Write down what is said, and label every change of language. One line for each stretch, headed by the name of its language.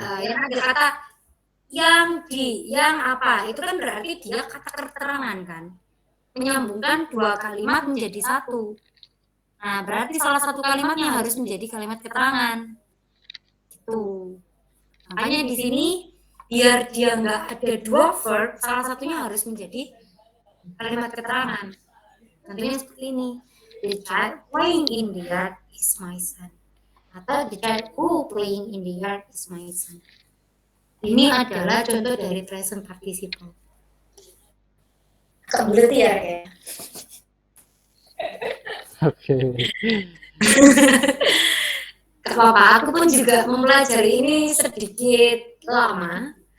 Indonesian: Yang ada kata yang di, yang apa, itu kan berarti dia kata keterangan kan, menyambungkan dua kalimat menjadi satu. Nah, berarti salah satu kalimatnya harus menjadi kalimat keterangan. Gitu. Makanya di sini biar dia nggak ada dua verb, salah satunya harus menjadi kalimat keterangan. Tentunya seperti ini.
English: The child playing in the yard is my son. Atau the child who playing in the yard is my son.
Indonesian: Ini adalah contoh dari present participle. Kebelet ya kayak. Oke. Gak apa-apa, aku pun juga mempelajari ini sedikit lama.